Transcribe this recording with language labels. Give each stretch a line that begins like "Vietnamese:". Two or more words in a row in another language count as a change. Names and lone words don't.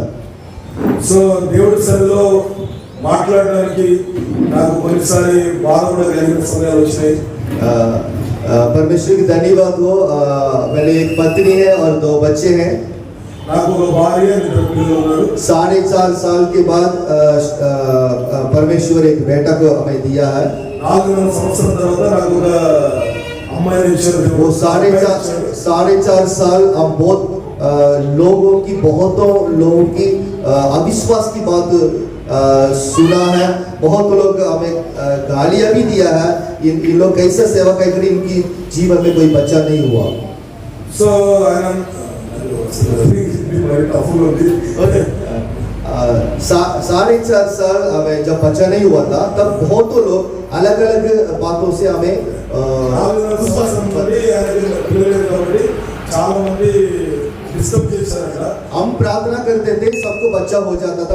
Telugu: సో దేవుడి సన్నిధిలో మాట్లాడడానికి నాకు కొన్నిసారి బాధ కూడా కలిగిన సమయాలు వచ్చినాయి.
Hindi: परमेश्वर की धन्यवाद हो, मेरी एक पत्नी है और 2 बच्चे हैं.
Telugu: నాకు ఒక భార్య, 2 పిల్లలు ఉన్నారు.
Hindi: 4.5 साल के बाद परमेश्वर एक बेटा को हमें दिया है.
Telugu: 4 సంవత్సరాల తర్వాత నాకు ఒక అమ్మాయిని ఇచ్చారు.
Hindi: वो 4.5 साल हम बहुतों लोगों की अविश्वास की बात सुना है. बहुत लोग हमें गालियां भी दिया है. इन लोग कैसे सेवा करके इनकी जीवन में कोई बच्चा नहीं हुआ.
Telugu: సో ఆయన
Hindi: 4.5 साल हमें जब बच्चा नहीं हुआ था, तब बहुत लोग अलग अलग बातों से हमें हम प्रार्थना करते थे, सबको बच्चा हो जाता था.